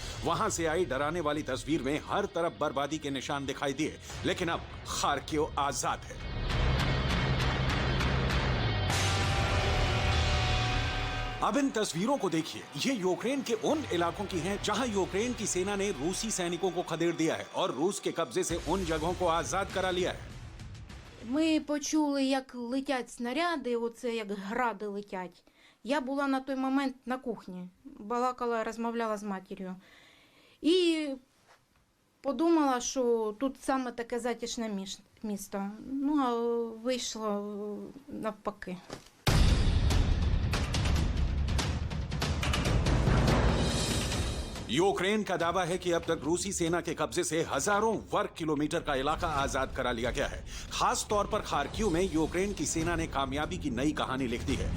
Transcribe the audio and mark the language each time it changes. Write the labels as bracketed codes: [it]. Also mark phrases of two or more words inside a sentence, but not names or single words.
[hi] वहां से आई डराने वाली तस्वीर में हर तरफ बर्बादी के निशान दिखाई दिए, लेकिन अब खार्किव आजाद है। अब इन तस्वीरों को देखिए। ये यूक्रेन के उन इलाकों की हैं जहां यूक्रेन की सेना ने रूसी सैनिकों को खदेड़ दिया है और रूस के कब्जे से उन जगहों को आजाद करा लिया है। [uk] Ми почули, як летять снаряди, оце як гради летять. Я була на той момент на кухні, балакала, розмовляла з матір'ю. І подумала, що тут саме таке затишне місто. Ну, а вийшло навпаки. [hi] यूक्रेन का दावा है कि अब तक रूसी सेना के कब्जे से हजारों वर्ग किलोमीटर का इलाका आजाद करा लिया गया है। खास तौर पर खार्किव में यूक्रेन की सेना ने कामयाबी की नई कहानी लिख दी है।